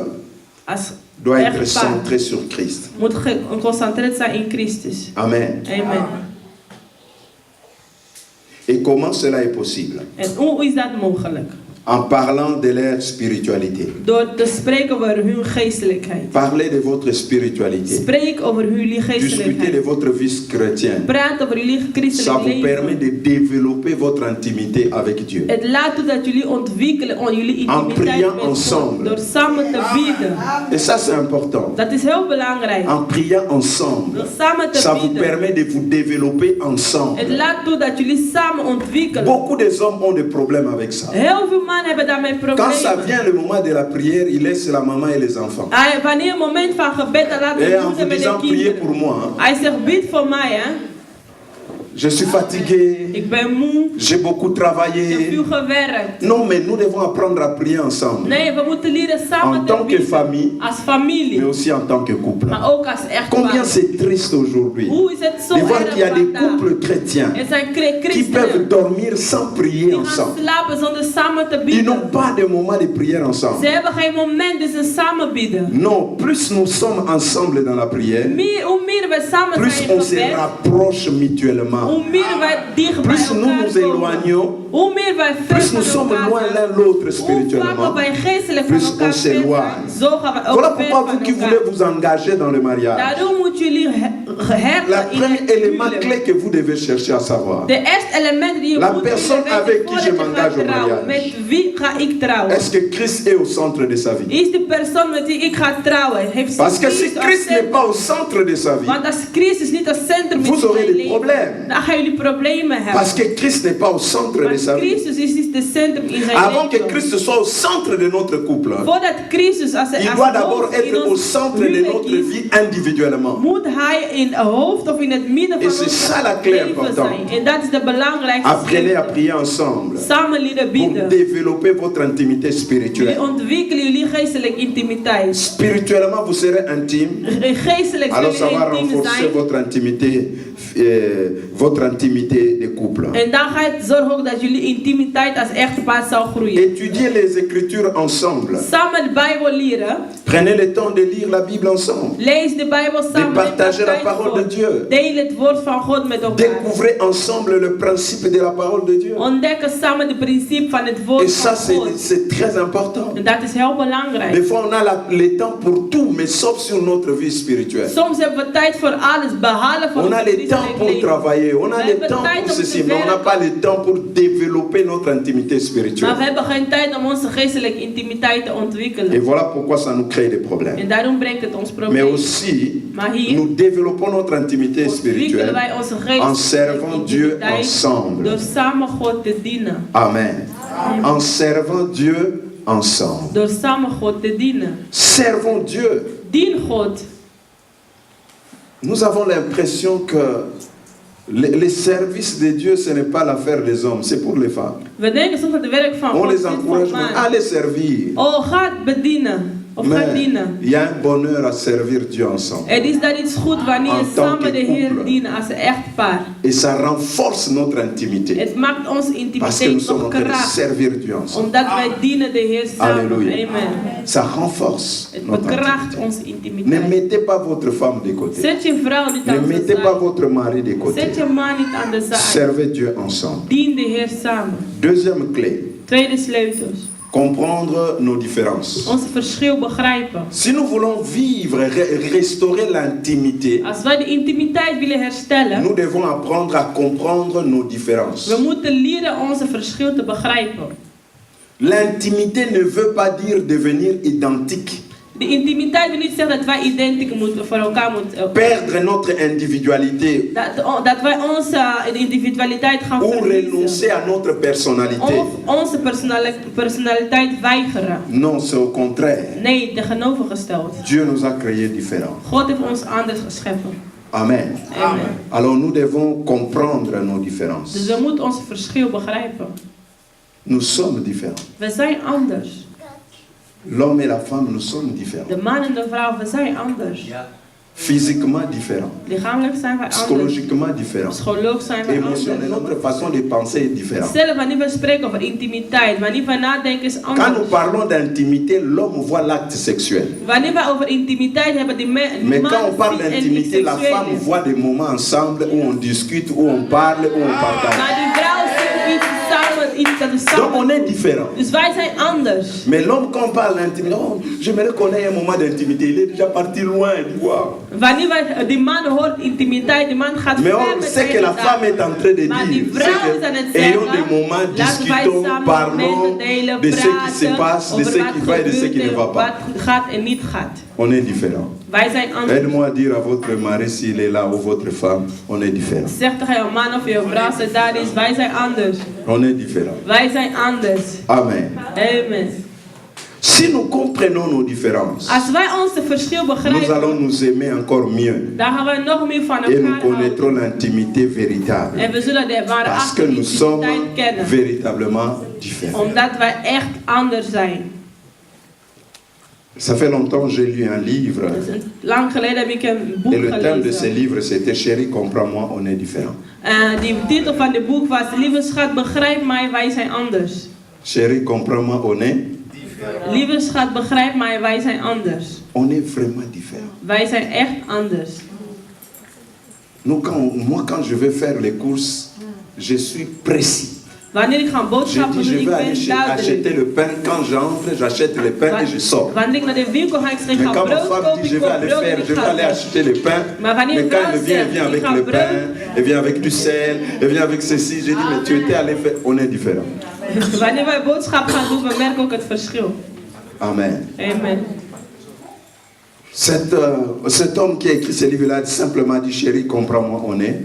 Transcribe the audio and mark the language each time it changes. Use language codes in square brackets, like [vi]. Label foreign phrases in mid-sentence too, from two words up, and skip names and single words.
[nl] als [fr] doit être [nl] echtpaar [fr] centré sur Christ. [nl] moet geconcentreerd zijn in Christus. [fr] Amen. [nl] Amen. [fr] Et comment cela est possible? [nl] En hoe is dat mogelijk? [fr] En parlant de leur spiritualité. [nl] Door te spreken over hun geestelijkheid. [fr] Parlez de votre spiritualité. [nl] Spreek over jullie [fr] Discutez de [nl] geestelijkheid. [fr] votre vie chrétienne. [nl] Praat over jullie [fr] Ça [nl] christelijk [fr] vous permet [nl] leven. [fr] de développer votre intimité avec Dieu. [nl] Het laat toe dat jullie ontwikkelen jullie intimiteit [fr] priant [nl] met God. [fr] ensemble. [nl] Door samen te bidden. [fr] Et ça, c'est important. [nl] Dat is heel belangrijk. [fr] En priant ensemble, [nl] Door samen te [fr] ça vous [nl] bidden. [fr] permet de vous développer [nl] Het [fr] ensemble. [nl] laat toe dat jullie samen ontwikkelen. [fr] Beaucoup de hommes ont des problèmes avec ça. [nl] Heel veel mannen hebben daarmee problemen. [fr] Quand ça vient le moment de la prière, ils laissent la maman et les enfants. [nl] Wanneer het moment van gebed, dan laat [fr] Et de en vous [nl] moeder met de [fr] disant, priez [nl] kinderen. [fr] pour moi. Hein. [nl] Hij zegt, bid voor mij, hè. [fr] Je suis fatigué, [nl] Ik ben moe. [fr] j'ai beaucoup [nl] Ik heb [fr] travaillé. [nl] veel gewerkt. [fr] Non, mais nous devons apprendre à prier ensemble. [nl] Nee, we moeten leren samen [fr] En [nl] te [fr] tant que [nl] bidden. [fr] famille, [nl] Als [fr] mais [nl] familie. [fr] aussi en tant que couple. [nl] Maar ook als [fr] Combien [nl] echtpaar. [fr] c'est triste aujourd'hui [nl] Hoe is het zo [fr] de voir [nl] erg [fr] qu'il y a des [nl] vandaag? [fr] couples chrétiens [nl] Er zijn [fr] qui peuvent [nl] christenen [fr] dormir sans prier [nl] die gaan [fr] ensemble. [nl] slapen zonder samen te [fr] Ils [nl] bidden. [fr] n'ont pas de moment de prière [nl] Ze [fr] ensemble. [nl] hebben geen moment dat ze samen bidden. [fr] Non, plus nous sommes ensemble dans la prière, [nl] Hoe meer we samen [fr] plus [nl] zijn [fr] on [nl] in [fr] se [nl] gebed, [fr] rapproche mutuellement. [nl] hoe meer wij dicht bij [fr] Plus nous [nl] elkaar [fr] nous [nl] komen. [fr] éloignons, [nl] Hoe meer wij [fr] plus [nl] ver [fr] nous [nl] van [fr] sommes [nl] elkaar [fr] loin [nl] zijn, [fr] l'un l'autre [nl] hoe [fr] spirituellement. [nl] vaker wij geestelijk [fr] plus [nl] van elkaar [fr] on [nl] ver zijn, [fr] s'éloigne. [nl] zo gaan we ook [fr] Voilà [nl] ver [fr] pourquoi [nl] van [fr] vous qui [nl] elkaar. [fr] voulez vous engager dans le mariage, [nl] Daarom moeten jullie [fr] le [nl] herten in [fr] premier [nl] het [fr] élément [nl] huwelijk. [fr] clé que vous devez chercher à savoir, [nl] De eerste element die je [fr] La [nl] moet [fr] personne [nl] weten [fr] avec qui [nl] voordat je [fr] je m'engage [nl] gaat [fr] au [nl] trouwen. [fr] mariage. [nl] Met wie ga ik trouwen? [fr] est-ce que Christ est au centre de sa vie? [nl] Is de persoon met wie ik ga trouwen, heeft [fr] Parce que si [nl] Christus als [fr] Christ n'est [nl] centrum? [fr] pas au centre de sa vie, [nl] Want als Christus niet als centrum is [fr] vous [nl] van [fr] aurez [nl] mijn [fr] des [nl] leven, [fr] problèmes. [nl] dan gaan jullie problemen hebben. [fr] Parce que Christ n'est pas au centre de [nl] Want [fr] sa vie. [nl] Christus is niet de centrum in zijn [fr] Avant que [nl] leven. [fr] Christ soit au centre de notre couple, [nl] Voordat Christus als [fr] il [nl] als [fr] doit d'abord [nl] hoofd in [fr] être au [nl] ons [fr] centre de [nl] huwelijk [fr] notre [nl] is, [fr] vie individuellement. [nl] moet hij in het hoofd of in het midden van [fr] Et c'est [nl] ons [fr] ça la clé [nl] leven [fr] importante. [nl] zijn. En dat is de belangrijkste [fr] Apprenez à [nl] sleutel. [fr] prier ensemble [nl] Samen leren [fr] pour [nl] bidden. [fr] développer votre intimité [nl] Jullie [fr] spirituelle. [nl] ontwikkelen jullie geestelijke intimiteit. [fr] Spirituellement, vous serez intime. [nl] Geestelijk [fr] Alors ça [nl] zullen [fr] va [nl] jullie intiem [fr] renforcer [nl] zijn. [fr] votre intimité de couple. [nl] En dan gaat het zorgen ook dat jullie intimiteit als echtpaar zal groeien. [fr] Étudiez les Écritures ensemble. [nl] Samen de Bijbel leren. [fr] Prenez le temps de lire la Bible ensemble. [nl] Lees de Bijbel samen. [fr] partager la [nl] Neem daar [fr] parole [nl] tijd [fr] de [nl] voor. [fr] Dieu. [nl] Deel het woord van God met elkaar. [fr] Découvrez ensemble le principe de la parole de Dieu. [nl] Ontdekken samen het principe van het [fr] Et [nl] woord [fr] ça, [nl] van God. [fr] c'est très important. [nl] En dat is heel belangrijk. [fr] Des fois, on a le temps pour tout, mais sauf sur notre vie spirituelle. [nl] Soms hebben we tijd voor alles, behalve voor [fr] On a [nl] ons [fr] le temps [nl] christelijk [fr] pour [nl] leven. [fr] travailler, on a [nl] We [fr] le [nl] hebben [fr] temps [nl] tijd [fr] pour [nl] om te [fr] ceci, mais on n'a [nl] werken. [fr] pas le temps pour développer notre intimité [nl] Maar [fr] spirituelle. [nl] we hebben geen tijd om onze geestelijke intimiteit te [fr] Et [nl] ontwikkelen. [fr] voilà pourquoi ça nous crée des problèmes. [nl] En daarom brengt het ons [fr] Mais [nl] probleem. [fr] aussi, [nl] Maar hier [fr] nous développons notre intimité [nl] ontwikkelen [fr] spirituelle [nl] wij onze [fr] en [nl] geestelijke [fr] servant Dieu [nl] intimiteit [fr] ensemble. [nl] door samen God te dienen. [fr] Amen. En servant Dieu ensemble. [nl] Door samen God te dienen. [fr] Servons Dieu. [nl] Dien God. [fr] Nous avons l'impression que les services de Dieu, ce n'est pas l'affaire des hommes, c'est pour les femmes. [nl] We denken soms dat het werk van [fr] On [nl] God [fr] les [nl] is voor [fr] encourage [nl] mannen. [fr] à les servir. [nl] Oh, ga bedienen. Of ga [fr] Mais [nl] dienen. [fr] il y a un bonheur à servir Dieu ensemble. [nl] Het is dat iets goed wanneer [fr] En [nl] je [fr] tant [nl] samen [fr] que [nl] de Heer [fr] couple. [nl] dienen als een echtpaar. [fr] Et ça renforce notre intimité. [nl] Het maakt onze [fr] Parce que nous [nl] intimiteit [fr] sommes en [nl] nog [fr] train de [nl] kracht. [fr] servir Dieu ensemble. [nl] Omdat wij dienen de Heer samen. [fr] Alléluia. [nl] Amen. [fr] Ça renforce [nl] Het [fr] notre [nl] bekracht [fr] intimité. [nl] onze [fr] Ne [nl] intimiteit. [fr] mettez pas votre femme de côté. [nl] Zet je vrouw niet [fr] Ne [nl] aan de [fr] mettez pas [nl] zaak. [fr] votre mari de côté. [nl] Zet je man niet aan de zaak. [fr] Servez Dieu ensemble. [nl] Dien de Heer samen. [fr] Deuxième clé. [nl] Tweede sleutels. [fr] comprendre nos différences. [nl] Onze verschil begrijpen. [fr] Si nous voulons vivre, restaurer l'intimité, [nl] Als wij de intimiteit willen herstellen, [fr] nous devons apprendre à comprendre nos différences. [nl] we moeten leren onze verschil te begrijpen. [fr] L'intimité ne veut pas dire devenir identique. [nl] De intimiteit wil niet zeggen dat wij identiek moeten voor elkaar moeten. [fr] Perdre notre individualité [nl] Dat wij onze individualiteit gaan [fr] ou [nl] verliezen. [fr] renoncer à notre personnalité. [nl] Of onze personaliteit weigeren. [fr] Non, c'est au contraire. [nl] Nee, tegenovergesteld. [fr] Dieu nous a créés différents. [nl] God heeft ons anders gescheppen. [fr] Amen. [nl] Amen. [fr] Alors nous devons comprendre nos différences. [nl] Dus we moeten ons verschil begrijpen. [fr] Nous sommes différents. [nl] We zijn anders. [fr] L'homme et la femme, nous sommes différents. [nl] De man en de vrouw, we zijn anders. [fr] Physiquement différents. [nl] Lichamelijk zijn wij anders. [fr] Psychologiquement différents. [nl] Psychologisch zijn wij [fr] Émotionnellement, [nl] anders. [fr] notre façon de penser est différente. [nl] Zelf, wanneer we spreken over intimiteit, wanneer we nadenken is [fr] Quand [nl] anders. [fr] nous parlons d'intimité, l'homme voit l'acte sexuel. [nl] Wanneer we over intimiteit hebben, die [fr] Mais quand on parle d'intimité, la femme voit des moments ensemble où on discute, où on parle, où on partage. [nl] Maar die vrouw ziet iets samen, iets dat is [fr] Donc on [nl] samen. [fr] est différents. [nl] Dus wij zijn anders. [fr] Mais l'homme, quand on parle d'intimité, oh, j'aimerais qu'on ait un moment d'intimité. Il est déjà parti loin. Il dit, wow. [nl] Wanneer wij, die man hoort intimiteit, die man gaat [fr] Mais [nl] ver [fr] on [nl] met [fr] sait que la femme est en train de [nl] Maar die [fr] dire, [nl] vrouw is aan het [fr] c'est que ayons des [nl] zeggen, [fr] moments, [nl] laten wij [fr] discutons, [nl] samen [fr] parlons [nl] mededelen, [fr] de ce qui se [nl] praten [fr] passe, de [nl] over [fr] ce [nl] wat [fr] qui va et de ce qui ne va [nl] gebeurt en [fr] pas. [nl] wat gaat en niet gaat. [fr] On est différents. [nl] Wij zijn anders. [fr] Aide-moi à dire à votre mari s'il est là ou votre femme, on est différents. [nl] Zeg tegen je man of je vrouw, ze daar is, wij zijn anders. [fr] On est différents. [nl] Wij zijn anders. [fr] Amen. [nl] Amen. [fr] Si nous comprenons nos différences, [nl] Als wij onze verschil [fr] nous [nl] begrijpen, [fr] allons nous aimer encore mieux. [nl] dan gaan wij nog meer van [fr] Et nous [nl] elkaar [fr] connaîtrons [nl] houden. [fr] l'intimité véritable. [nl] En we zullen de ware [fr] Parce que [nl] achter [fr] nous sommes [nl] intimiteit kennen. [fr] véritablement différents. [nl] Omdat wij echt anders zijn. [fr] Ça fait longtemps que j'ai lu un livre. [nl] Dus lang geleden heb ik een boek [fr] Et le thème de ce [nl] gelezen. [fr] livre, c'était Chérie, comprends-moi, on est différents. [nl] Die titel van het boek was: Lieve schat, begrijp mij, wij zijn anders. [fr] Chérie, comprends-moi, on est. [nl] Lieve schat, begrijp mij, wij zijn anders. [fr] On est vraiment différents. [nl] Wij zijn echt anders. [fr] Moi, quand je vais faire les courses, je suis précis. [nl] Wanneer ik ga [fr] Je [nl] boodschappen [fr] dis, [nl] doen, [fr] je [nl] ik [fr] vais [nl] ben [fr] aller acheter [nl] duidelijk. [fr] le pain. Quand j'entre, j'achète le pain et je sors. [nl] Wanneer ik naar de winkel ga, ik zeg: ik [fr] Mais [nl] ga [fr] quand ma [nl] brood [fr] femme [nl] kopen, [fr] dit, je [nl] ik [fr] vais [nl] koop [fr] aller [nl] brood en [fr] faire, [nl] ik [fr] je vais [nl] ga [fr] aller [nl] weg. [fr] acheter le pain. [nl] Maar wanneer [fr] Mais [nl] een [fr] quand [nl] vrouw [fr] elle vient, elle [nl] zegt: [fr] vient [nl] ik [fr] avec [nl] ga [fr] le [nl] brood. [fr] pain, elle vient avec du sel, elle vient avec ceci. J'ai dit, mais tu étais allé faire. On est différents. [nl] Wanneer wij boodschap gaan doen, we merken ook het verschil. [fr] Amen. [nl] Amen. [fr] Cet homme qui a écrit ce livre-là simplement dit, chérie, comprends-moi, on est.